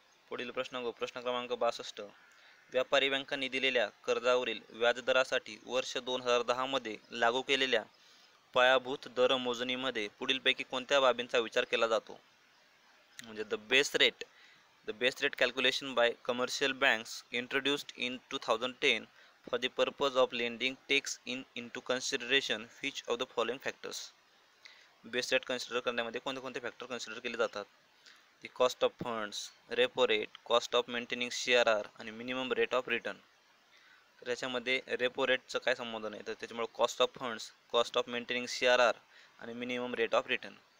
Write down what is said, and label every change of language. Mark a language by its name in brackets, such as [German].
[Marathi] पुढील प्रश्न क्रमांक 62. व्यापारी बँकांनी दिलेल्या कर्जावरील व्याजदरासाठी वर्ष 2010 मध्ये लागू केलेल्या पायाभूत दर मोजणीमध्ये पुढीलपैकी कोणत्या बाबींचा विचार केला जातो? म्हणजे the base rate [English] The base rate calculation by commercial banks introduced in 2010 for the purpose of lending takes into consideration which of the following factors. [Marathi] Base rate consider करण्यामध्ये कोणते कोणते फॅक्टर कन्सिडर केले जातात? [English] The cost of funds, repo rate, cost of maintaining CRR आणि minimum rate of return. [Marathi] तर याच्यामध्ये repo रेटचं काय संबंध नाही, तर त्याच्यामुळे cost of funds, cost of maintaining CRR आणि मिनिमम रेट ऑफ रिटर्न.